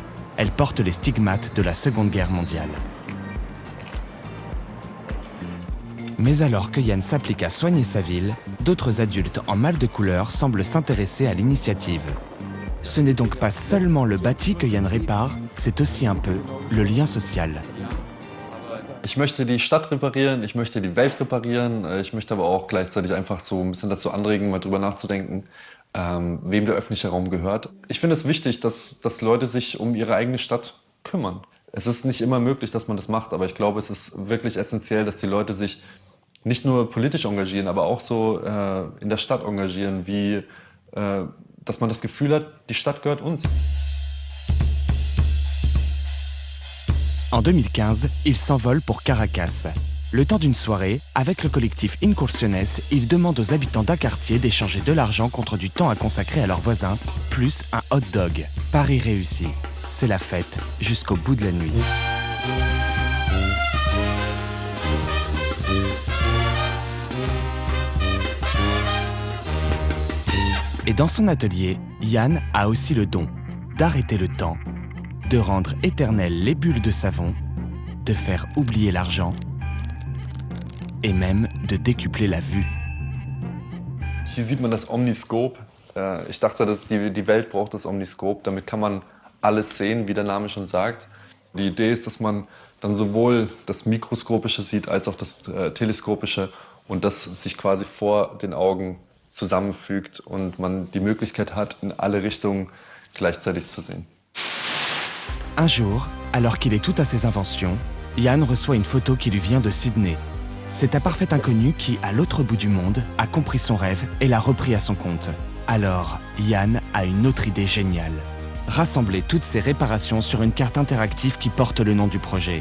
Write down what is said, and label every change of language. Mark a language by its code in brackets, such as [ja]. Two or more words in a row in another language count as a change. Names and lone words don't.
[fr] Elles portent les stigmates de la Seconde Guerre mondiale. Mais alors que Yann s'applique à soigner sa ville, d'autres adultes en mal de couleur semblent s'intéresser à l'initiative. Ce n'est donc pas seulement le bâti que Yann répare, c'est aussi un peu le lien social. [de] Ich möchte die Stadt reparieren, ich möchte die Welt reparieren, ich möchte aber auch gleichzeitig einfach so ein bisschen dazu anregen, mal drüber nachzudenken, wem der öffentliche Raum gehört. Ich finde es wichtig, dass Leute sich um ihre eigene Stadt kümmern. Es ist nicht immer möglich, dass man das macht, aber ich glaube, es ist wirklich essentiell, dass die Leute sich nicht nur politisch engagieren, aber auch so in der Stadt engagieren, wie dass man das Gefühl hat, die Stadt gehört uns. [fr] En 2015, il s'envole pour Caracas. Le temps d'une soirée, avec le collectif Incursiones, il demande aux habitants d'un quartier d'échanger de l'argent contre du temps à consacrer à leurs voisins, plus un hot dog. Paris réussi. C'est la fête jusqu'au bout de la nuit. Et dans son atelier, Yann a aussi le don d'arrêter le temps, de rendre éternelles les bulles de savon, de faire oublier l'argent et même de décupler la vue. [de] Hier sieht man das Omniskop. Ich dachte, dass die Welt braucht das Omniskop. Damit kann man alles sehen, wie der Name schon sagt. Die Idee ist, dass man dann sowohl das Mikroskopische sieht, als auch das Teleskopische und das sich quasi vor den Augen zusammenfügt und man die Möglichkeit hat, in alle Richtungen gleichzeitig zu sehen. [fr] Un jour, alors qu'il est tout à ses inventions, Yann reçoit une photo qui lui vient de Sydney. C'est un parfait inconnu qui, à l'autre bout du monde, a compris son rêve et l'a repris à son compte. Alors, Yann a une autre idée géniale. Rassembler toutes ces réparations sur une carte interactive qui porte le nom du projet.